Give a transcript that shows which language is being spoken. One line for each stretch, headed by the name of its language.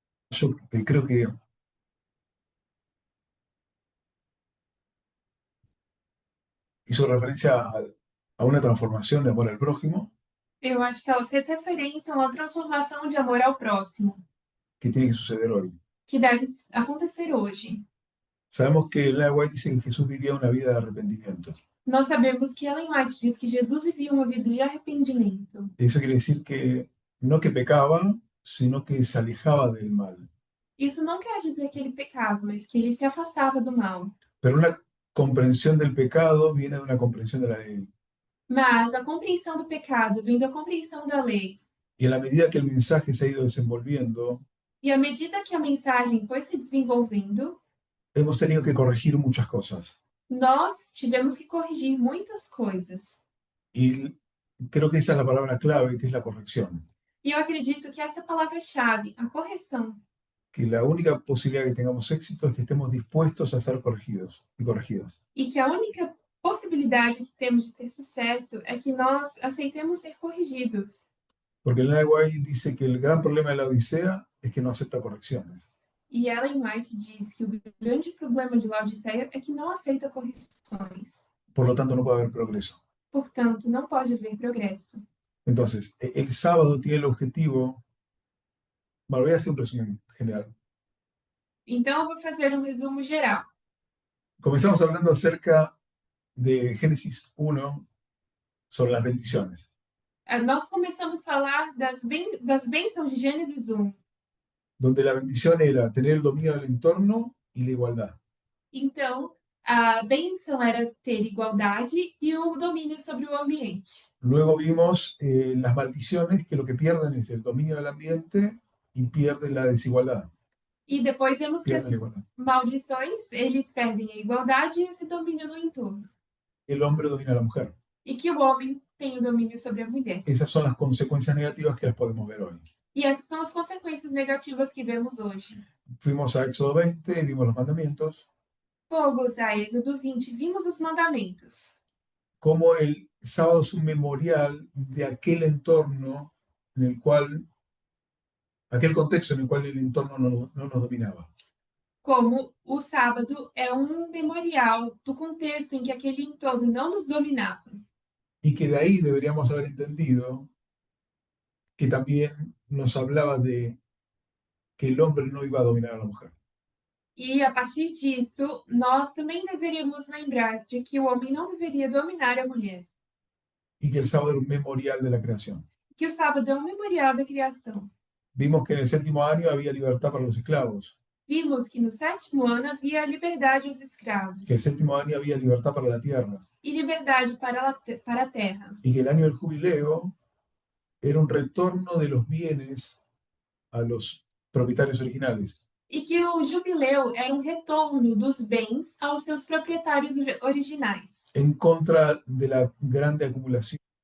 Spanish: Yo creo que hizo referencia a una transformación de amor al prójimo
Portuguese: Eu acho que ela fez referência a uma transformação de amor ao próximo,
Spanish: que tiene que suceder hoy.
Portuguese: que deve acontecer hoje.
Spanish: Sabemos que Ellen White dice que Jesús vivía una vida de arrepentimiento.
Portuguese: Nós sabemos que Ellen White diz que Jesus vivia uma vida de arrependimento.
Spanish: Eso quiere decir que no que pecaba, sino que se alejaba del mal.
Portuguese: Isso não quer dizer que ele pecava, mas que ele se afastava do mal.
Spanish: Pero una comprensión del pecado viene de una comprensión de la ley.
Portuguese: Mas a compreensão do pecado vem da compreensão da lei.
Spanish: Y a la medida que el mensaje se ha ido desenvolviendo,
Portuguese: E à medida que a mensagem foi se desenvolvendo,
Spanish: hemos tenido que corregir muchas cosas.
Portuguese: nós tivemos que corrigir muitas coisas.
Spanish: Y creo que esa es la palabra clave, que es la corrección.
Portuguese: E eu acredito que essa é a palavra-chave, a correção.
Spanish: Que la única posibilidad que tengamos éxito es que estemos dispuestos a ser corregidos y corregidas.
Portuguese: E que a única possibilidade que temos de ter sucesso é que nós aceitemos ser corrigidos.
Spanish: Porque Ellen White dice que el gran problema de la Odisea es que no acepta correcciones.
Portuguese: E Ellen White diz que o grande problema de Laodiceia é que não aceita correções.
Spanish: Por lo tanto, no puede haber progreso.
Portuguese: Portanto, não pode haver progresso.
Spanish: Entonces, el sábado tiene el objetivo. Bueno, voy a hacer un resumen general.
Portuguese: Então, eu vou fazer um resumo geral.
Spanish: Comenzamos hablando acerca de Génesis 1 sobre las bendiciones.
Portuguese: Nós começamos a falar das bênçãos de Gênesis 1.
Spanish: Donde la bendición era tener el dominio del entorno y la igualdad.
Portuguese: Então, a bênção era ter igualdade e o domínio sobre o ambiente.
Spanish: Luego vimos las maldiciones, que lo que pierden es el dominio del ambiente y pierden la desigualdad.
Portuguese: E depois vemos que as
Spanish: Pierden la igualdad.
Portuguese: maldições, eles perdem a igualdade e esse domínio no entorno.
Spanish: El hombre domina a la mujer.
Portuguese: E que o homem tem o domínio sobre a mulher.
Spanish: Esas son las consecuencias negativas que las podemos ver hoy.
Portuguese: E essas são as consequências negativas que vemos hoje.
Spanish: Fuimos a Éxodo 20 y vimos los mandamientos.
Portuguese: Fomos a Êxodo 20, vimos os mandamentos.
Spanish: Como el sábado es un memorial de aquel entorno en el cual, aquel contexto en el cual el entorno no nos dominaba.
Portuguese: Como o sábado é um memorial do contexto em que aquele entorno não nos dominava.
Spanish: Y que de ahí deberíamos haber entendido que también nos hablaba de que el hombre no iba a dominar a la mujer.
Portuguese: E a partir disso, nós também deveríamos lembrar de que o homem não deveria dominar a mulher.
Spanish: Y que el sábado era un memorial de la creación.
Portuguese: Que o sábado é um memorial da criação.
Spanish: Vimos que en el séptimo año había libertad para los esclavos.
Portuguese: Vimos que no 7º ano havia liberdade aos escravos.
Spanish: Que el séptimo año había libertad para la tierra.
Portuguese: E liberdade para a terra.
Spanish: Y que el año del jubileo era un retorno de los bienes a los propietarios originales.
Portuguese: E que o jubileu era um retorno dos bens aos seus proprietários originais.
Spanish: En contra de la grande acumulación.